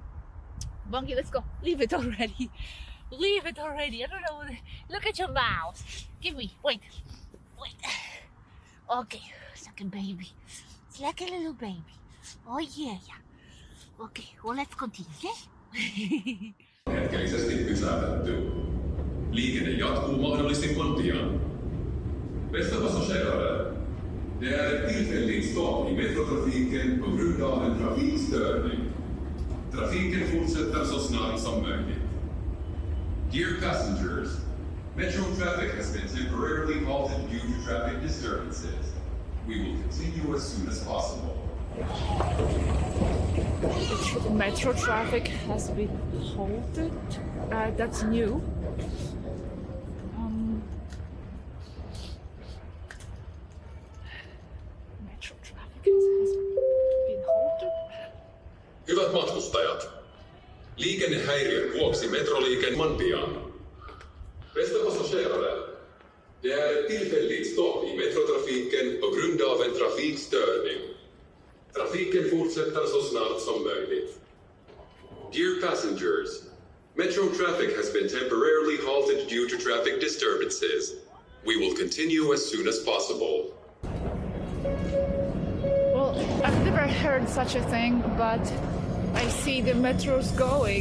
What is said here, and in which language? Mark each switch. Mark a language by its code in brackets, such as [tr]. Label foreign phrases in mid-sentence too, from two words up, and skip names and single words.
[en] Bungie, let's go. Leave it already. Leave it already. I don't know. Look at your mouth. Give me. Wait. Wait. Okay. It's like a baby. It's like a little baby. Oh yeah, yeah. Okay. Well, let's continue, okay? [fi] Hetkellisesti pysähtyy. Liikenne jatkuu mahdollisimman pian. [sv] Bästa passagerare. Det är ett tillfälligt stopp i metrotrafiken på grund av en trafikstörning. Trafiken fortsätter så snart som möjligt. [en] Dear passengers, metro traffic has been temporarily halted due to traffic disturbances. We will continue as soon as possible. Metro traffic has been halted. That's new. Metro traffic has been halted. [fi] Hyvät matkustajat, liikennehäiriön vuoksi metroliikenne pian. [sv] Bästa passagerare, det är ett tillfälligt stopp i metrotrafiken på grund av en trafikstörning. Trafiken fortsätter så snart som möjligt. [en] Dear passengers, metro traffic has been temporarily halted due to traffic disturbances. We will continue as soon as possible. Well, I've never heard such a thing, but I see the metros going.